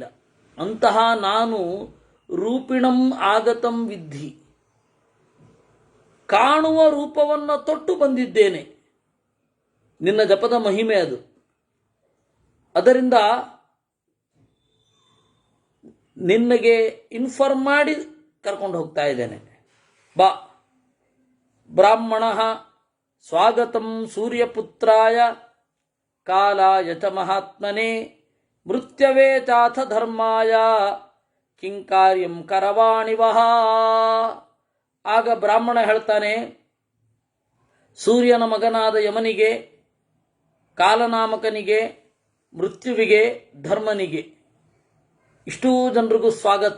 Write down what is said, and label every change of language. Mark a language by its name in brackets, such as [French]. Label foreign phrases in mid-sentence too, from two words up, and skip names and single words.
[Kannada] ಅಂತಹ ನಾನು [Sanskrit] ರೂಪಿಣಂ ಆಗತಂ ವಿದ್ಧಿ, [Kannada] ಕಾಣುವ ರೂಪವನ್ನು ತೊಟ್ಟು ಬಂದಿದ್ದೇನೆ. ನಿನ್ನ ಜಪದ ಮಹಿಮೆ ಅದು. ಅದರಿಂದ ನಿನ್ನಗೆ ಇನ್ಫಾರ್ಮ್ ಮಾಡಿ ಕರ್ಕೊಂಡು ಹೋಗ್ತಾ ಇದ್ದೇನೆ. [Sanskrit] ಬಾ. ಬ್ರಾಹ್ಮಣ ಸ್ವಾಗತಂ ಸೂರ್ಯಪುತ್ರಾಯ ಕಾಲಾಯ ಚ ಮಹಾತ್ಮನೆ ಮೃತ್ಯವೇ ಚಾಥ ಧರ್ಮಾಯ ಕಿಂಕಾರ್ಯಂ ಕರವಾಣಿವಹ. [Kannada] ಆಗ ಬ್ರಾಹ್ಮಣ ಹೇಳ್ತಾನೆ, ಸೂರ್ಯನ ಮಗನಾದ ಯಮನಿಗೆ, ಕಾಲನಾಮಕನಿಗೆ, ಮೃತ್ಯುವಿಗೆ, ಧರ್ಮನಿಗೆ, ಇಷ್ಟೂ ಜನರಿಗೂ ಸ್ವಾಗತ.